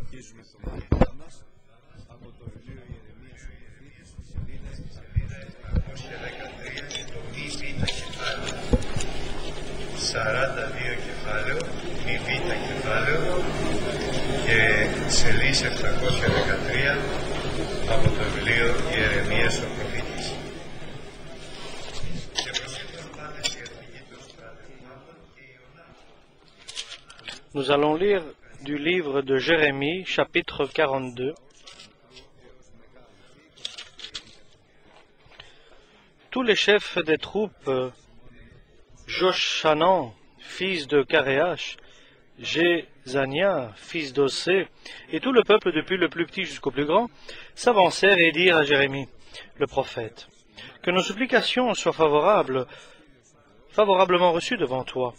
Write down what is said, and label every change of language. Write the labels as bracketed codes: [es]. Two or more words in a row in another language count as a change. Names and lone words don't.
[el] 42 κεφάλαιο, μη β κεφάλαιο και σελίδα 713 από το βιβλίο Ιερεμίας ο προφήτης. Και προσήλθαν πάντες οι αρχηγοί των στρατευμάτων και Ιωνά. [fr] Nous allons lire du livre de Jérémie, chapitre 42. Tous les chefs des troupes, Joshanan, fils de Karéach, Jézania, fils d'Ossé, et tout le peuple depuis le plus petit jusqu'au plus grand, s'avancèrent et dirent à Jérémie, le prophète, que nos supplications soient favorablement reçues devant toi.